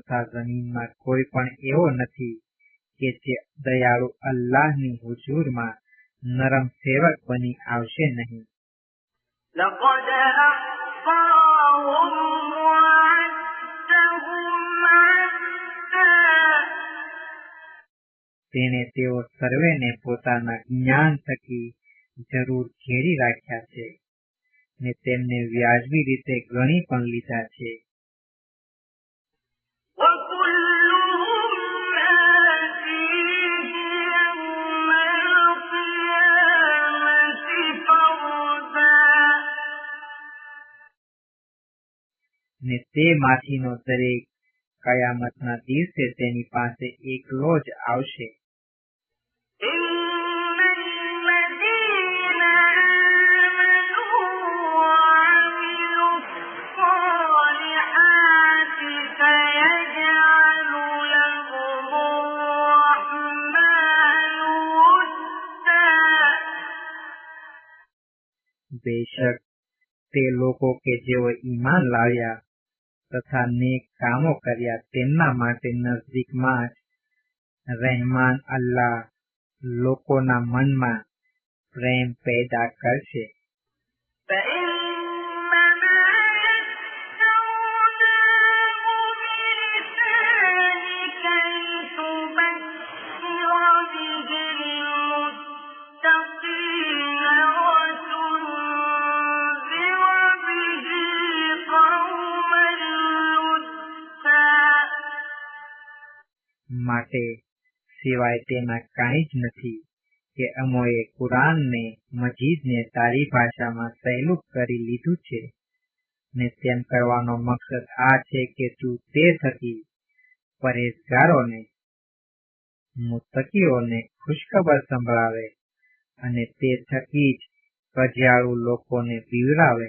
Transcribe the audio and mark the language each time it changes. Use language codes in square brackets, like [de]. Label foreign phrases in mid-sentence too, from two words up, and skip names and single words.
[gu] જમીનમાં કોઈ પણ એવો નથી કે જે દયાળુ અલ્લાહની હુજૂરમાં નરમ સેવક બની આવશે નહીં. [ar] لقد أحصاهم وعدهم عدا [gu] તેણે તેઓ સર્વેને પોતાના જ્ઞાન થકી જરૂર ઘેરી રાખ્યા છે ને તેમને વ્યાજબી રીતે ગણી પણ લીધા છે. [ar] وكلهم آتيه يوم القيامة فردا [gu] ને તે માંથીનો દરેક કયામતના દિવસે તેની પાસે એકલો જ આવશે. [ar] إن الذين آمنوا وعملوا الصالحات سيجعل لهم الرحمن ودا [gu] બેશક તે લોકો કે જેઓ ઈમાન લાવ્યા તથા નેક કામો કર્યા તેમના માટે નજદીકમાં જ રહેમાન અલ્લાહ લોકોના મનમાં પ્રેમ પેદા કરશે. [ar] فإنما يسرناه بلسانك لتبشر به المتقين وتنذر به قوما لدا [gu] માટે સિવાય તેના કાંઈ જ નથી કે અમોએ કુરાનને મજીદને તારી ભાષામાં સહેલું કરી લીધું છે ને તેમ કરવાનો મકસદ આ છે કે તું તે થકી પરેજગારોને મુત્તકીઓને ખુશખબર સંભળાવે અને તે થકી જ કજિયાળુ લોકોને બીવરાવે.